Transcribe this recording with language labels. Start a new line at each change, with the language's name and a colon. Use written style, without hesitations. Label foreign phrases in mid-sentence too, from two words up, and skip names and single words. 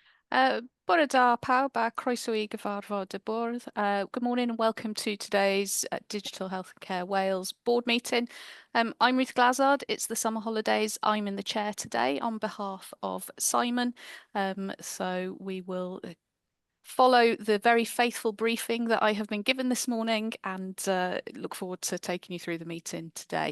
Welsh: Bwrdd pawb a croeso I gyfarfod y bwrdd.
English: Good morning and welcome to today's Digital Health and Care Wales board meeting. I'm Ruth Glazard. It's the summer holidays. I'm in the chair today on behalf of Simon. So we will follow the very faithful briefing that I have been given this morning and look forward to taking you through the meeting today.